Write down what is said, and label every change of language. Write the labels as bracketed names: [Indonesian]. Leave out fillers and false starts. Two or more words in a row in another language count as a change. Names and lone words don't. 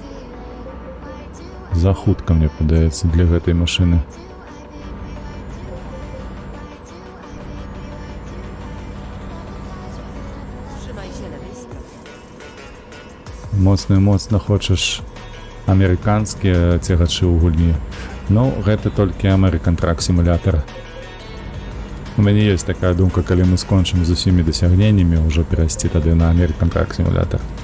[Belarusian] За хутка, мне падаецца, для гэтай машыны. [Polish] Trzymaj się lewej strony. [Belarusian] Моцна хочаш амерыканскія цягачы ў гульні. Ну, гэта толькі American Truck Simulator. У мяне ёсць такая думка, калі мы скончым з усімі дасягненнямі, ўжо перайсці тады на American Truck Simulator.